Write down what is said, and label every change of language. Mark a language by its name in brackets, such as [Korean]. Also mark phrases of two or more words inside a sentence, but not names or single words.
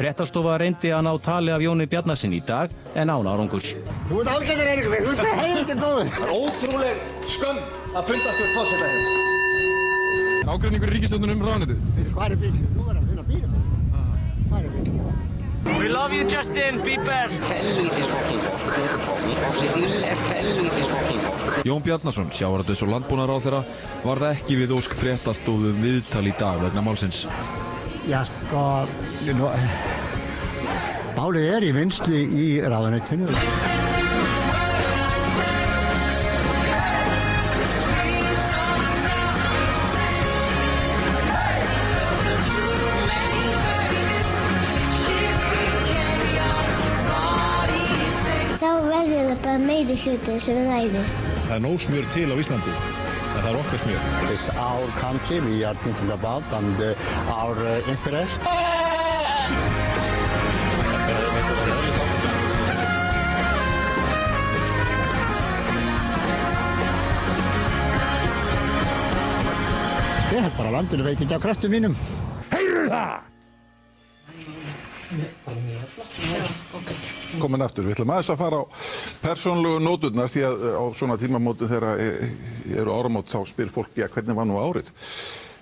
[Icelandic] Fréttastofa reyndi að ná tali af Jóni Bjarnasyni í dag en án árangurs. Þú ert ágætur, Eiríkur, þú ert svo helviti góður. Það er ótrúleg skömm að fundarstjórn forseta hér. Ágreiningur í ríkisstjórninni ráðuneytið. Hvað er bílinn? Þú verður að finna bílinn. Hvað er bílinn? [English] We love you, Justin Bieber. [Icelandic] Jón Bjarnason, sjávarútvegs- og landbúnaðarráðherra, varð ekki við ósk Fréttastofu viðtal í dag vegna málsins. Já, sko, málið er í vinnslu í ráðuneytinu. Þá verður það bara meiri hluti sem ræður. Það er nóg smjör til á Íslandi, en það er okkar smjör. [English] It's our country we are thinking about and our interest. [Icelandic] Ég held bara að landinu veit ekki á kraftum mínum. Heyrðu það! Komin aftur, við ætlum aðeins að fara á persónulegu nóturnar því að á svona tímamótu þegar eru áramót þá spyr fólk, já, hvernig var nú árið?